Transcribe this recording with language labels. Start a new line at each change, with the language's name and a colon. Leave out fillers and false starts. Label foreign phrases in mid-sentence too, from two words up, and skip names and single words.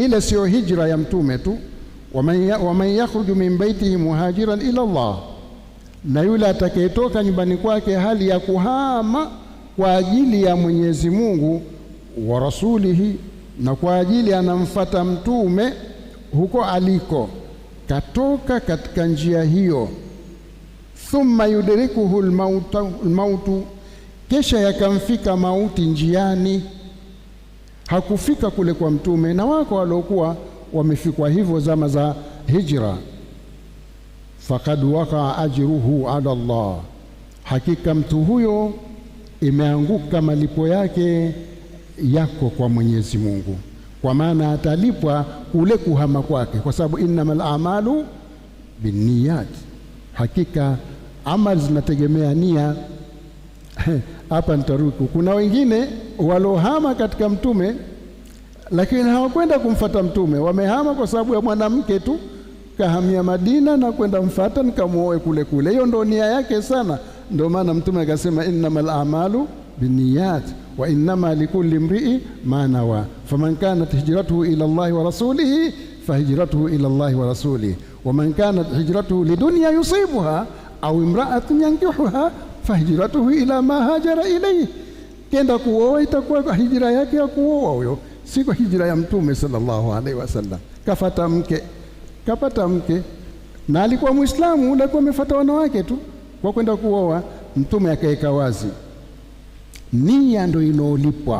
Swahili: ile sio hijra ya mtume tu.
Arabic: ومن يخرج من بيته مهاجرا إلى الله,
Swahili: na yule atakayetoka nyumbani kwake hali ya kuhama kwa ajili ya Mwenyezi Mungu
Arabic: ورسوله,
Swahili: na kwa ajili anamfata mtume huko aliko, katoka katika njia hiyo.
Arabic: ثم يدركه الموت,
Swahili: kisha yakamfika mauti njiani. Hakufika kule kwa mtume, na wako waliokuwa wamefikwa hivyo zama za hijra.
Arabic: فقد وقع أجره على الله,
Swahili: hakika mtu huyo imeanguka malipo yake yako kwa Mwenyezi Mungu, kwa maana atalipwa kule kuhama kwake, kwa sababu
Arabic: إنما الأعمال بالنيات,
Swahili: hakika amali zinategemea nia. Hapa nitaruku, kuna wengine walohama katika mtume lakini hawakwenda kumfata mtume, wamehama kwa sababu ya mwanamke tu, kahamia Madina na kwenda mfata nikamuoe kule kule. Hiyo ndio nia yake sana. Ndio maana mtume akasema
Arabic: إنما الأعمال بالنيات وإنما لكل امرئ ما نوى فمن كانت هجرته إلى الله ورسوله فهجرته إلى الله ورسوله ومن كانت هجرته لدنيا يصيبها أو امرأة ينكحها فهجرته إلى ما هاجر إليه.
Swahili: Kenda kuoa itakuwa hijra yake ya kuoa huyo, si kwa hijra ya mtume
Arabic: صلى الله عليه وسلم.
Swahili: Kapata mke na alikuwa Muislamu, alikuwa amefuata wanawake tu kwa kwenda kuoa. Mtume akaeka wazi, nia ndio inaolipwa.